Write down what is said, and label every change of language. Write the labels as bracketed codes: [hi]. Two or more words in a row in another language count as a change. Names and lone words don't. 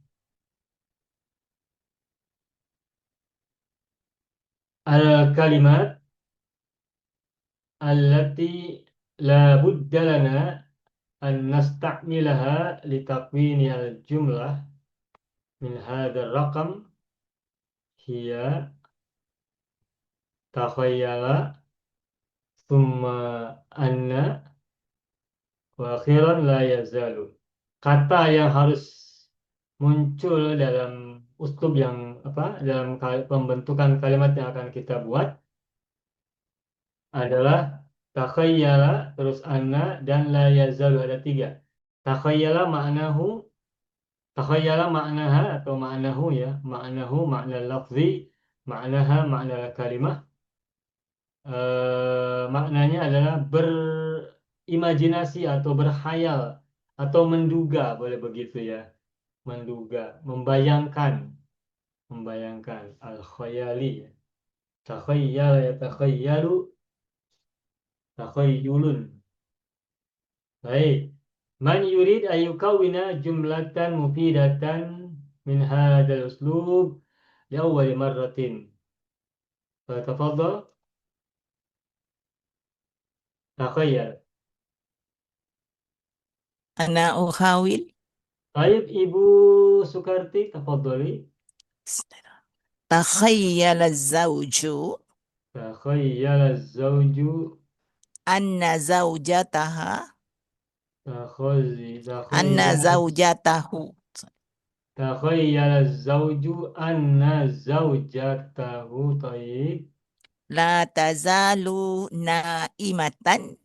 [ar] الكلمات التي لا بد لنا أن نستعملها لتكوين الجملة من هذا الرقم هي تخيل، ثم أن، وأخيرا لا يزال. [id] Kata yang harus muncul dalam uslub yang dalam pembentukan kalimat yang akan kita buat adalah takhayyala, terus anna, dan la yazalu. Ada tiga. [ar] تخيل معناه تخيل معناها atau maknahu ya. معناه معنى لفظي، معناها معنى كلمة. [id] Maknanya adalah berimajinasi atau berkhayal atau menduga, boleh begitu ya. Menduga, membayangkan, membayangkan al-khayali ya. [ar] تخيل يتخيل، تخيلا. [id] Baik. [ar] من يريد أن يكون جملة مفيدة من هذا الأسلوب لأول مرة. فتفضل، تخيل. أنا أحاول. [id] Baik, Ibu Sukarti, tafadhali. [ar] تخيل زوج تخيل الزوج, أن زوجتها أن takhayyala zawjatahu تخيل الزوج أن زوجته طيب. لا تزال نائمة